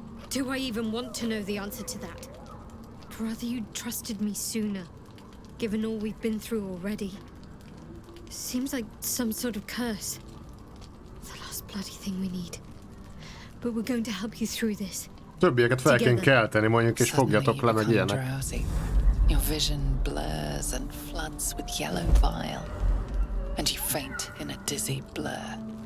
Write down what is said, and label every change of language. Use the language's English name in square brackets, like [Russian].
[English] Do I even want to know the answer to that? I'd rather you'd trusted me sooner, given all we've been through already. Seems like some sort of curse. The last bloody thing we need. But we're going to help you through this. [Hungarian] Többieket fel kell kelteni, mondjuk, és fogjatok le, meg ilyenek. [English] Drowsy. Your vision blurs and floods with yellow bile, and you faint in a dizzy blur.